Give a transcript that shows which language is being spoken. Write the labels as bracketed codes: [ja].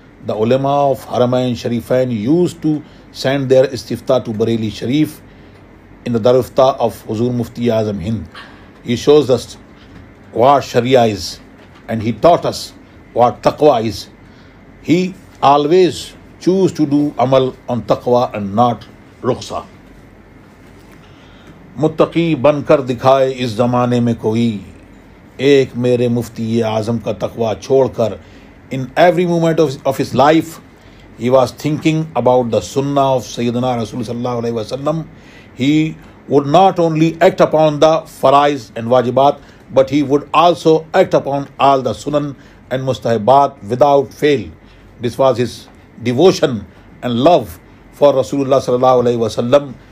[en] The ulama of Haramain Sharifain used to send their istifta to Bareilly Sharif in the Darufta of Huzur Mufti Azam Hind. He shows us what Sharia is, and he taught us what taqwa is. He always choose to do amal on taqwa and not rukhsa. [ur] متقی بن کر دکھائے اس زمانے میں کوئی، ایک میرے مفتی اعظم کا تقوی چھوڑ کر. [en] In every moment of his life, he was thinking about the sunnah of Sayyidina Rasul sallallahu alaihi wasallam, he would not only act upon the faraiz and wajibat, but he would also act upon all the sunan and mustahabat without fail. This was his devotion and love for Rasulullah sallallahu alaihi wasallam.